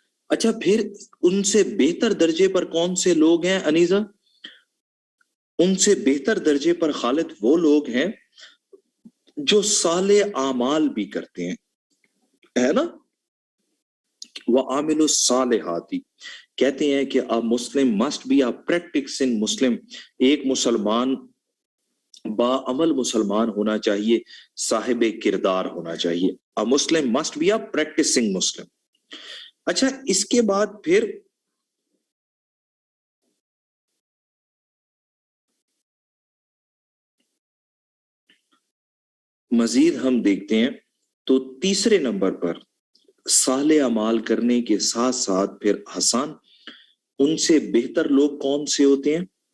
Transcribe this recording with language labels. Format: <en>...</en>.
<ur>اچھا، پھر ان سے بہتر درجے پر کون سے لوگ ہیں انیزہ؟ ان سے بہتر درجے پر خالد وہ لوگ ہیں جو صالح اعمال بھی کرتے ہیں، ہے نا.</ur> <ar>وَعَامِلُوا الصَّالِحَاتِ،</ar> <ur>کہتے ہیں کہ</ur> <en>a Muslim must be a practicing Muslim،</en> <ur>ایک مسلمان با عمل مسلمان ہونا چاہیے، صاحب کردار ہونا چاہیے.</ur> <en>a Muslim must be a practicing Muslim.</en> <ur>اچھا، اس کے بعد پھر مزید ہم دیکھتے ہیں تو تیسرے نمبر پر صالح اعمال کرنے کے ساتھ ساتھ پھر حسان، ان سے بہتر لوگ کون سے ہوتے ہیں؟</ur>